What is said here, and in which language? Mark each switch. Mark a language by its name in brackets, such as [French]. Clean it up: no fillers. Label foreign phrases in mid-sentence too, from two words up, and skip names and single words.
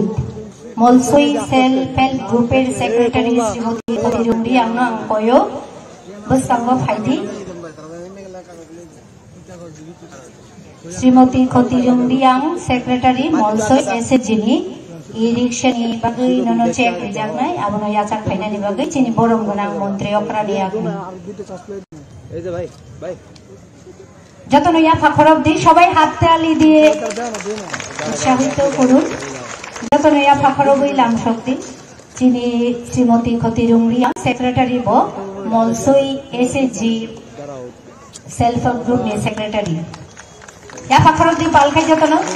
[Kok Borok] মলসই সেলফ হেল্প গ্রুপের সেক্রেটারি শ্রীমতী খতিরুং রিয়াং অঙ্কয় বসাঙ্গ ফাইদি। শ্রীমতী খতিরুং রিয়াং সেক্রেটারি মলসই এসএসজিনি ই রিক্সা ni bagai nono cek rijaknai abono yachak phainani bagai chini borong gonang মন্ত্রী অকরানি আগনি যতন ইয়া ফাখরব দি [Bangla] সবাই হাত তালি দিয়ে উৎসাহিত করুন। [Kok Borok] যতন ইয়া ফাখরব ইলাম শক্তি চিনি শ্রীমতী খতিরুং রিয়াং সেক্রেটারি ব মলসই এসএসজি সেলফ হেল্প গ্রুপ নি সেক্রেটারি ইয়া ফাখরব দি পালখাই যতন।